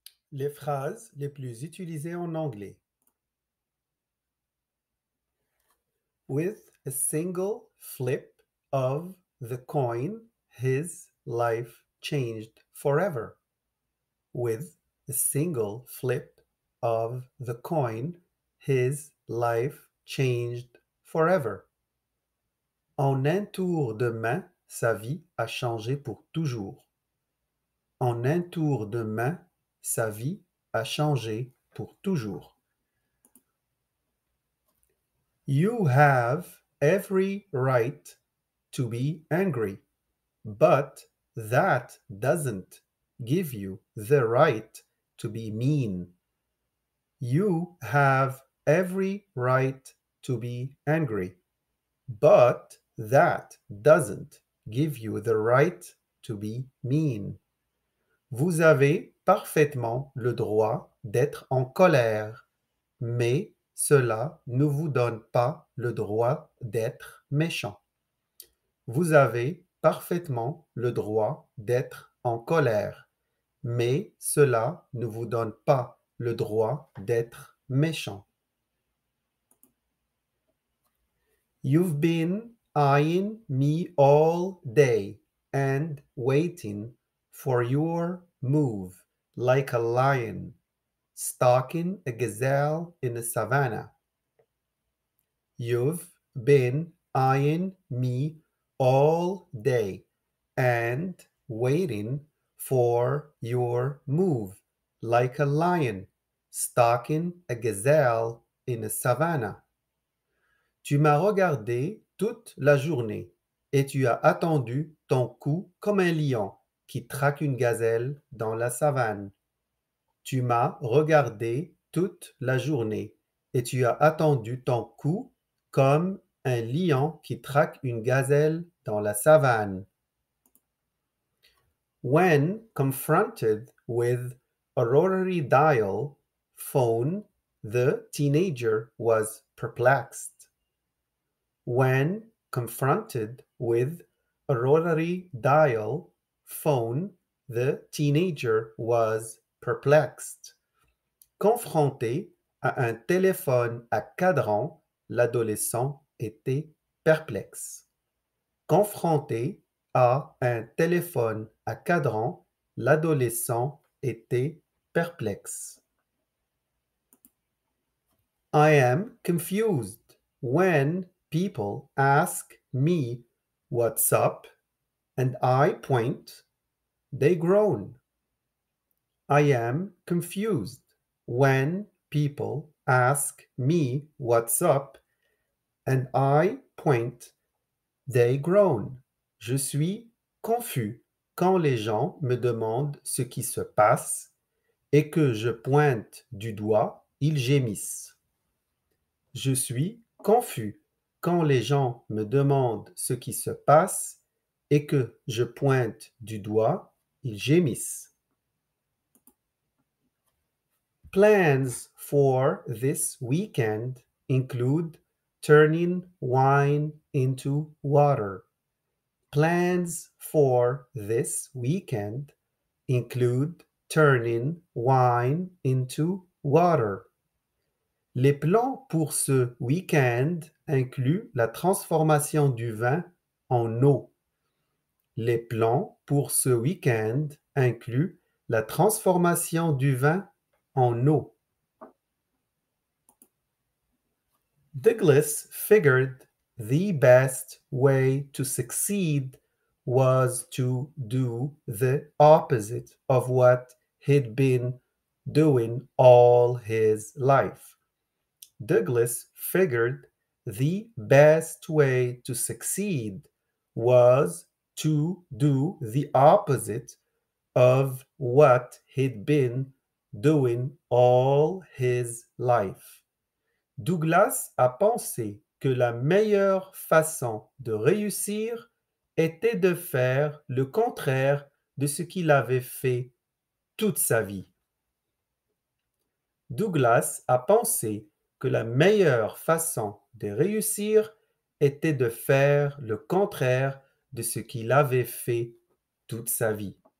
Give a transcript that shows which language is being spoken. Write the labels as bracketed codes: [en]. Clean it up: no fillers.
[fr] Les phrases les plus utilisées en anglais. [en] With a single flip of the coin, his life changed forever. With a single flip of the coin, his life changed forever. [fr] En un tour de main, sa vie a changé pour toujours. En un tour de main, sa vie a changé pour toujours. [en] You have every right to be angry, but that doesn't give you the right to be mean. You have every right to be angry, but that doesn't give you the right to be mean. [fr] Vous avez parfaitement le droit d'être en colère, mais cela ne vous donne pas le droit d'être méchant. Vous avez parfaitement le droit d'être en colère, mais cela ne vous donne pas le droit d'être méchant. [en] You've been eyeing me all day and waiting for your move like a lion stalking a gazelle in the savannah. You've been eyeing me all day and waiting for your move like a lion stalking a gazelle in a savannah. [fr] Tu m'as regardé toute la journée et tu as attendu ton coup comme un lion qui traque une gazelle dans la savane. Tu m'as regardé toute la journée et tu as attendu ton coup comme un lion qui traque une gazelle dans la savane. [en] When confronted with a rotary dial phone, the teenager was perplexed. When confronted with a rotary dial phone, the teenager was perplexed. [fr] Confronté à un téléphone à cadran, l'adolescent était perplexe. Confronté à un téléphone à cadran, l'adolescent était perplexe. [en] I am confused when people ask me what's up and I point, they groan. I am confused when people ask me what's up and I point, they groan. [fr] Je suis confus quand les gens me demandent ce qui se passe et que je pointe du doigt, ils gémissent. Je suis confus quand les gens me demandent ce qui se passe et que je pointe du doigt, ils gémissent. [en] Plans for this weekend include turning wine into water. Plans for this weekend include turning wine into water. [fr] Les plans pour ce week-end incluent la transformation du vin en eau. Les plans pour ce week-end incluent la transformation du vin en eau. [en] Douglas figured the best way to succeed was to do the opposite of what he'd been doing all his life. Douglas figured the best way to succeed was to do the opposite of what he'd been doing all his life. [fr] Douglas a pensé que la meilleure façon de réussir était de faire le contraire de ce qu'il avait fait toute sa vie. Douglas a pensé que la meilleure façon de réussir était de faire le contraire de ce qu'il avait fait toute sa vie.